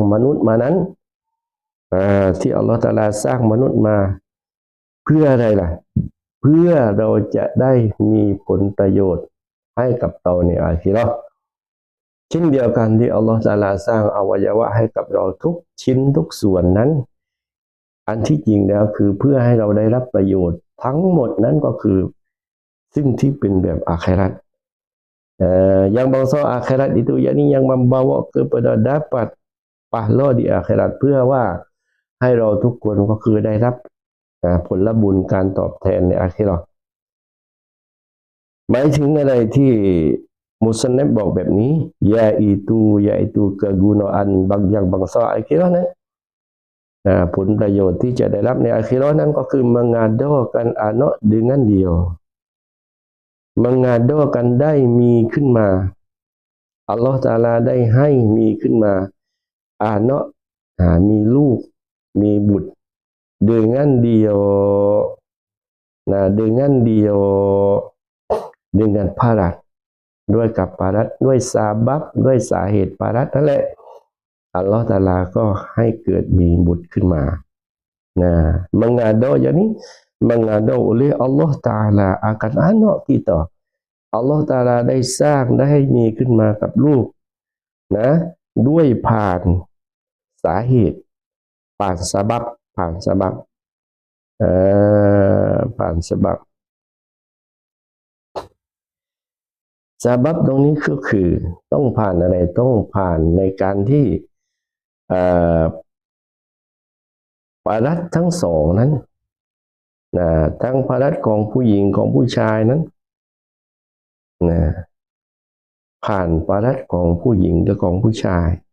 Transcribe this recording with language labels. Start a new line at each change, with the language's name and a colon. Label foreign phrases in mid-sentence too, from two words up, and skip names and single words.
Thai: มนุษย์มานั้นที่อัลลอฮฺตะอาลาสร้างมนุษย์มาเพื่ออะไรล่ะเพื่อเราจะได้มีผลประโยชน์ให้กับเรา ในอาคิเราะห์เช่นเดียวกันที่อัลลอฮฺตะอาลาสร้างอวัยวะให้กับเราทุกชิ้นทุกส่วนนั้นอันที่จริงแล้วคือเพื่อให้เราได้รับประโยชน์ทั้งหมดนั้นก็คือซึ่งที่เป็นแบบอาคิเราะห์
Malay: yang bangsa akhirat itu yakni yang membawa kepada dapat pahala di akhirat
Thai: เพื่อว่าให้เราทุกคนก็คือได้รับผลบุญการตอบแทนในอาคิเราะห์ หมายถึงอะไรที่มุสลิมบอกแบบนี้
Malay: yaitu kegunaan yang bangsa akhirah
Thai: นั้นผลประโยชน์ที่จะได้รับในอาคิเราะห์นั้นก็คือ
Malay: mengadakan anak dengan dia mengadakan
Thai: ได้มีขึ้นมาอัลลอฮฺตะอาลาได้ให้มีขึ้นมาanakมีลูกมีบุตร
Malay: dengan dia dengan dia dengan parat
Thai: ด้วยกับปารัตด้วยซาบับด้วยสาเหตุปารัตนั่นแหละอัลลอฮฺตะอาลาก็ให้เกิดมีบุตรขึ้นมา
Malay: mengada yakni mengada oleh Allah Ta'ala akan anak kita
Thai: อัลลอฮฺตะอาลาได้สร้างได้ให้มีขึ้นมากับลูกด้วยผ่านสาเหตุผ่านซาบับผ่านซาบับ ผ่านซาบับซาบับตรงนี้ก็คือต้องผ่านอะไรต้องผ่านในการที่ปารัตทั้งสองนั้นทั้งปารัตของผู้หญิงของผู้ชายนั้นผ่านปารัตของผู้หญิงและของผู้ชาย